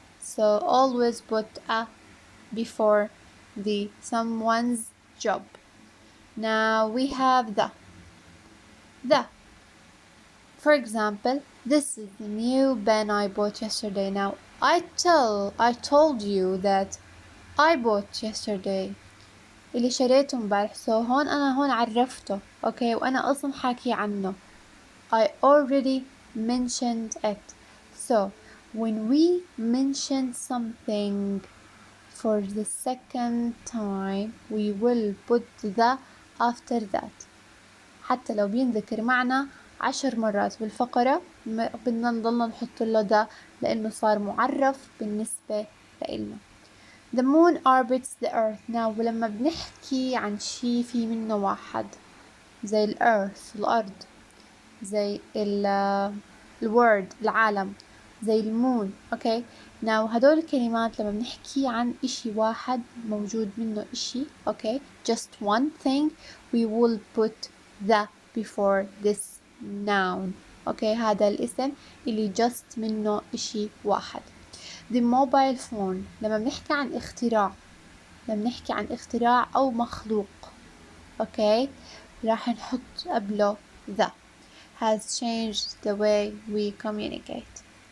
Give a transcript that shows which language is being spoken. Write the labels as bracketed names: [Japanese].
[English] So always put a before the someone's job. Now we have the. For example, this is the new pen I bought yesterday. Now I told you that I bought yesterday. [Arabic] اللي شريته امبارح. So أنا هون عرفته. Okay, وأنا أصلا حاكي عنه. [English] I already mentioned it. So when we mention something for the second time, we will put the after that. [Arabic] حتى لو بينذكر معنا 10 مرات بالفقرة بدنا نضلنا نحط له ده لأنه صار معرف بالنسبة لإلنا. [English] The moon orbits the earth. [Arabic] Now ولما بنحكي عن شي في منه واحد زي الأرث الأرض، زي الورد العالم، زي المون. [English] okay. Now [Arabic] هدول الكلمات لما بنحكي عن إشي واحد موجود منه إشي [English] okay, just one thing, we will put the before this noun. okay. [Arabic] هذا الاسم اللي just منه إشي واحد. [English] The mobile phone [Arabic] لما بنحكي عن اختراع، لما بنحكي عن اختراع أو مخلوق okay, راح نحط قبله the [English] has changed the way we communicate.